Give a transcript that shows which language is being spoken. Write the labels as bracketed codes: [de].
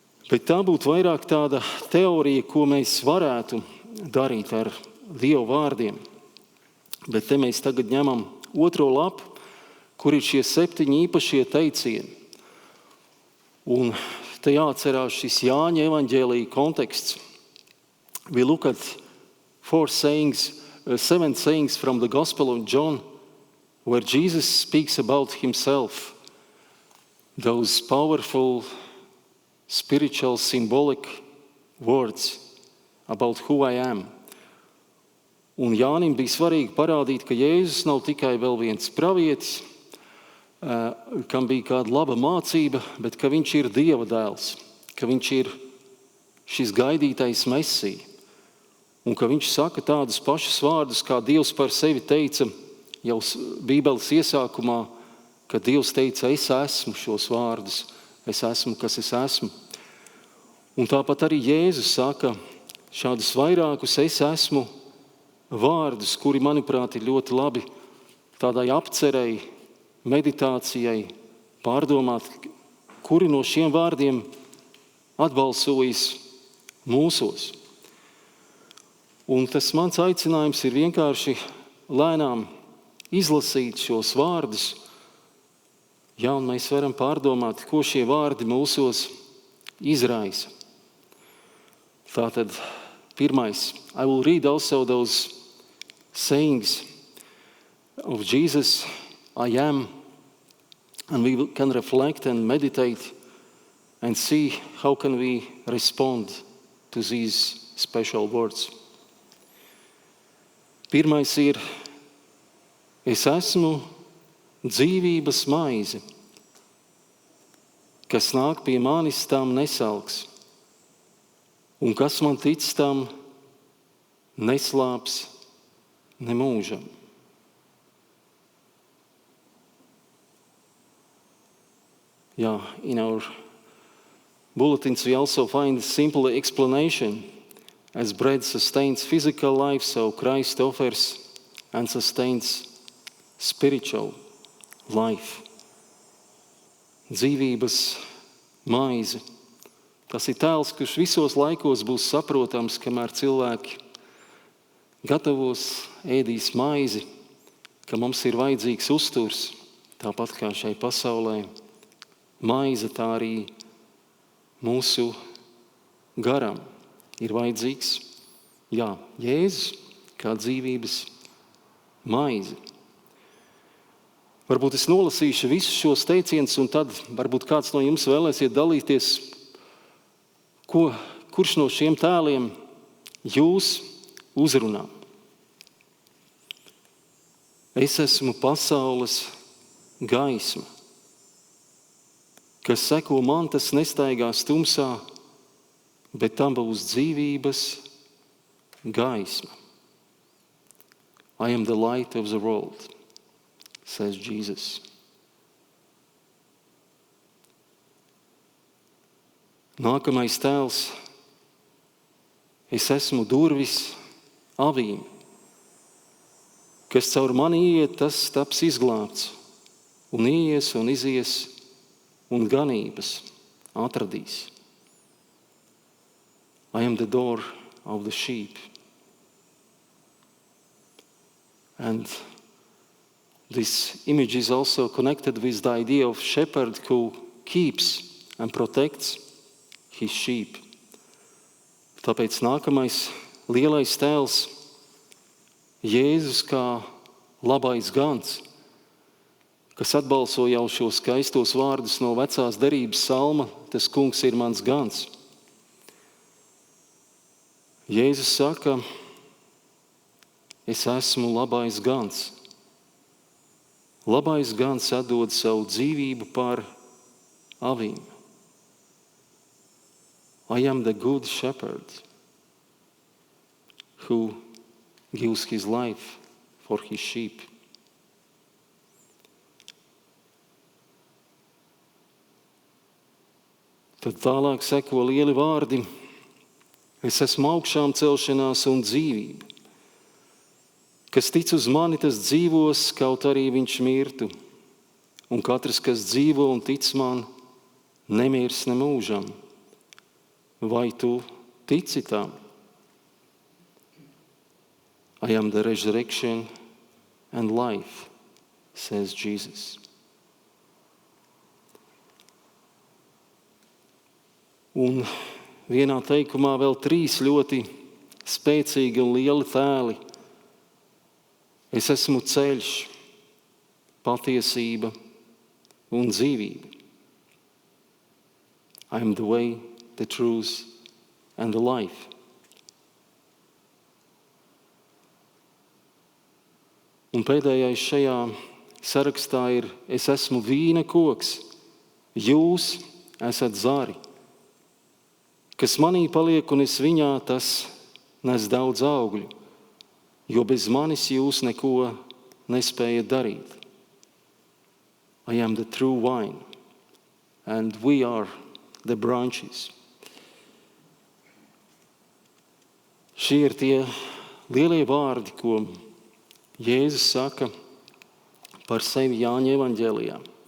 [lv] Bet tā būtu vairāk tāda teorija, ko mēs varētu darīt ar Dievu vārdiem. Bet te mēs tagad ņemam 2. lapu, kur ir šie 7 īpašie teicieni. Un te jāatcerās šis Jāņa evaņģēlija konteksts. [en] We look at 7 sayings from the Gospel of John, where Jesus speaks about himself. Those powerful, spiritual, symbolic words about who I am. [lv] Un Jānim bija svarīgi parādīt, ka Jēzus nav tikai vēl viens pravietis, kam bija kāda laba mācība, bet ka viņš ir Dieva dēls, ka viņš ir šis gaidītais Mesija. un ka viņš saka tādus pašus vārdus, kā Dievs par sevi teica jau Bībeles iesākumā, kad Dievs teica, es esmu šos vārdus, es esmu, kas es esmu. Un tāpat arī Jēzus saka šādus vairākus es esmu vārdus, kuri, manuprāt, ir ļoti labi tādai apcerei, meditācijai, pārdomāt, kuri no šiem vārdiem atbalsojas mūsos. Un tas mans aicinājums ir vienkārši lēnām izlasīt šos vārdus, ja, un mēs varam pārdomāt, ko šie vārdi mūsos izraisa. Tātad, pirmais, [en] I will read also those sayings of Jesus, I am, and we can reflect and meditate and see how can we respond to these special words. [lv] Pirmais ir, es esmu dzīvības maize, kas nāk pie manis, tam nesalks, un kas man tic, tam neslāps nemūžam. [en] Yeah, in our bulletins we also find a simple explanation. As bread sustains physical life, so Christ offers and sustains spiritual life. [lv] Dzīvības maize. Tas ir tēls, kurš visos laikos būs saprotams, kamēr cilvēki gatavos, ēdīs maizi, ka mums ir vajadzīgs uzturs, tāpat kā šai pasaulē. Maize tā arī mūsu garam ir vajadzīgs. Jā, Jēzus kā dzīvības maize. Varbūt es nolasīšu visus šos teicienus, un tad varbūt kāds no jums vēlēsiet dalīties, kurš no šiem tēliem jūs uzrunā. Es esmu pasaules gaisma. Kas seko man, tas nestaigās tumsā, bet tam būs dzīvības gaisma. [en] I am the light of the world, says Jesus. [lv] Nākamais tēls. Es esmu durvis avīm. Kas caur mani iet, tas taps izglābts, un ies un izies un ganības atradīs. [en] I am the door of the sheep. And this image is also connected with the idea of shepherd who keeps and protects his sheep. [lv] Tāpēc nākamais lielais tēls Jēzus kā labais gans, kas atbalso jau šos skaistos vārdus no vecās derības salma, tas kungs ir mans gans. Jēzus saka, es esmu labais gans. Labais gans atdod savu dzīvību par avīm. [en] I am the good shepherd who gives his life for his sheep. [lv] Tad tālāk seko lieli vārdi. Es esmu augšām celšanās un dzīvība. Kas tic uz mani, tas dzīvos, kaut arī viņš mirtu. Un katrs, kas dzīvo un tic man, nemirs nemūžam. Vai tu tici tam? [en] I am the resurrection and life, says Jesus. [lv] Un vienā teikumā vēl 3 ļoti spēcīgi un lieli tēli. Es esmu ceļš, patiesība un dzīvība. [en] I am the way, the truth and the life. [lv] Un pēdējais šajā sarakstā ir, es esmu vīna koks, jūs esat zari. Kas manī paliek un es viņā, tas nes daudz augļu, jo bez manis jūs neko nespējat darīt. [en] I am the true vine, and we are the branches. [lv] Šie ir tie lielie vārdi, ko Jēzus saka par sevi Jāņa evaņģēlijā.